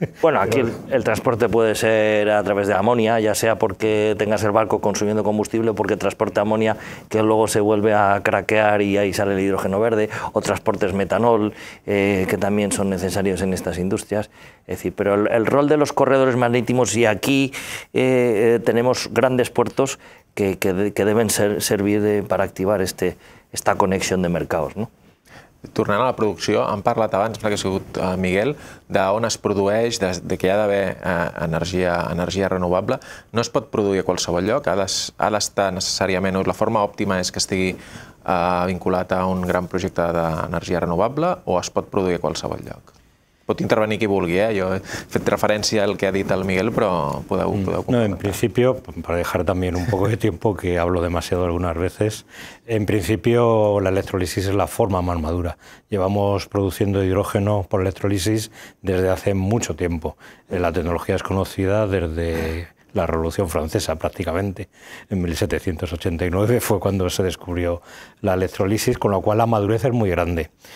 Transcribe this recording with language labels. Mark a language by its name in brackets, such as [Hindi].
[Spanish] Bueno, aquí el transporte puede ser a través de amonia, ya sea porque tengas el barco consumiendo combustible, porque transporte amonia que luego se vuelve a craquear y ahí sale el hidrógeno verde, o transportes metanol, que también son necesarios en estas industrias. Es decir, pero el rol de los corredores marítimos, y aquí tenemos grandes puertos que deben servir para activar esta conexión de mercados, ¿no? [Catalan] Tornant a la producció, hem parlat abans, perquè ha sigut Miguel, d'on es produeix, de que hi ha d'haver energia renovable. No es pot produir a qualsevol lloc, ha d'estar necessàriament, la forma òptima és que estigui vinculat a un gran projecte d'energia renovable o es pot produir a qualsevol lloc? Pot intervenir qui vulgui, jo he fet referència al que ha dit el Miguel, però podeu complementar. [Spanish] No, en principio, para dejar también un poco de tiempo, que hablo demasiado algunas veces, en principio la electrólisis es la forma más madura. Llevamos produciendo hidrógeno por electrólisis desde hace mucho tiempo. La tecnología es conocida desde la Revolución Francesa prácticamente. En 1789 fue cuando se descubrió la electrolisis, con lo cual la madurez es muy grande.